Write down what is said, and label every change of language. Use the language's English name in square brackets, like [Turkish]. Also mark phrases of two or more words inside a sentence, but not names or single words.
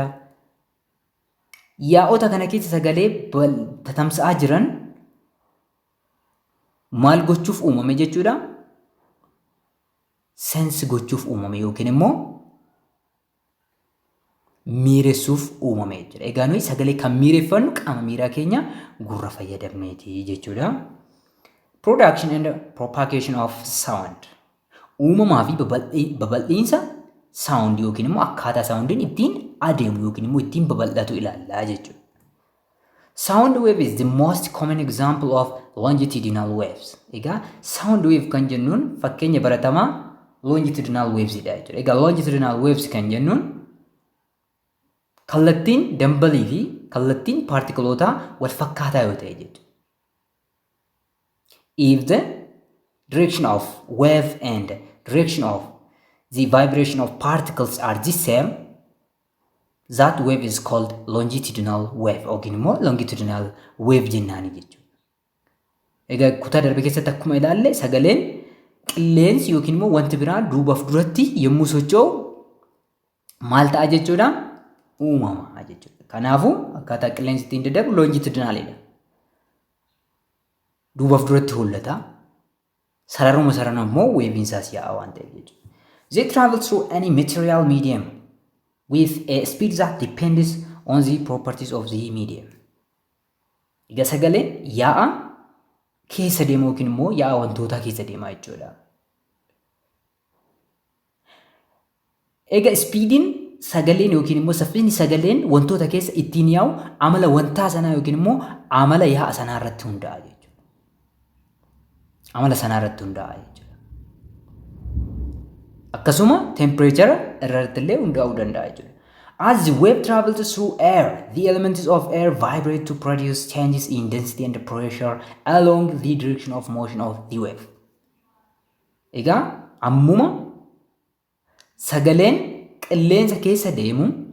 [Oromo] Yaa'ota kana keessa sagalee tatamsa'aa jiran maal gochuuf uumame jechuudha? Sense gochuuf uumame yookiin immoo miiressuuf uumame jechuudha. Egaa nuyi sagalee kan miireffannu qaama miiraa keenya gurra fayyadamneeti jechuudha. [English] Production and propagation of sound. [Oromo] Uumamaa fi babal'iinsa sound yookiin immoo akkaataa soundiin ittiin adeemu yookiin immoo ittiin babal'atu ilaallaa jechuudha. [English] Sound wave is the most common example of longitudinal waves. [Oromo] Egaa [English] sound wave [Oromo] kan jennuun fakkeenya baratamaa [English] longitudinal waves [Oromo] dha jechuudha. Egaa [English] longitudinal waves [Oromo] kan jennuun kallattiin dambalii fi kallattiin paartikiloota wal fakkaataa yoo ta'e jechuudha. [English] If the direction of wave and direction of the vibration of particles are the same, that wave is called longitudinal wave [Oromo] yookiin immoo longitudinal wave jennaani jechuudha. Egaa kutaa darbe keessatti akkuma ilaalle sagaleen qilleensi yookiin immoo wanti biraa duubaaf duratti yommuu socho'u maal ta'a jechuudha? Uumamaa jechuudha. Kanaafuu akkaataa qilleensi ittiin daddarbu longitudinaalidha. Duubaaf duratti hollata. Sararuma sarana immoo weeviinsaas yaa'a waan ta'eef jechuudha. [English] They travel through any material medium with a speed that depends on the properties of the medium. [Oromo] Egaa sagaleen yaa'a keessa deema yookiin immoo yaa'a wantootaa keessa deema jechuudha. Egaa speediin sagaleen yookiin immoo saffisni sagaleen wantoota keessa ittiin yaa'u amala wantaa sanaa yookiin immoo amala yaa'a sanaa irratti hundaa'a jechuudha. Amala sanaa irratti hundaa'a jechuudha. Akkasuma temperature irratti illee hundaa'uu danda'a jechuudha. [English] As the wave travels through air, the elements of air vibrate to produce changes in density and pressure along the direction of motion of the wave. [Oromo] Egaa ammuma sagaleen qilleensa keessa deemu